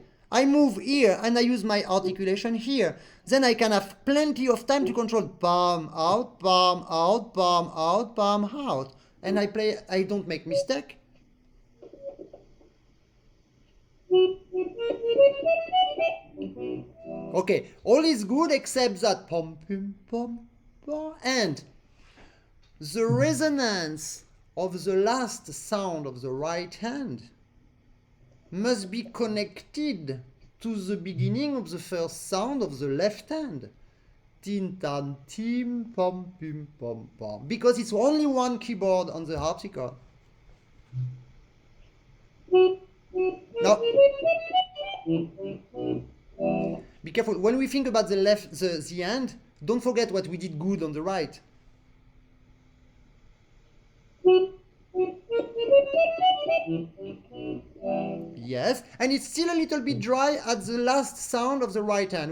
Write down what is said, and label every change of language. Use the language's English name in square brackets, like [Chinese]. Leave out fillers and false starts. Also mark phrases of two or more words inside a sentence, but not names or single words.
[English] I move here and I use my articulation here. Then I can have plenty of time to control palm out, palm out, palm out, palm out. And I play, I don't make mistake. Okay, all is good except that pom, pim, pom, pom. And the resonance of the last sound of the right hand must be connected to the beginning of the first sound of the left hand. Tin, tan, tim, pom, pim, pom, pom. Because it's only one keyboard on the harpsichord. No. Be careful. When we think about the left, the end, don't forget what we did good on the right. Yes, and it's still a little bit dry at the last sound of the right hand.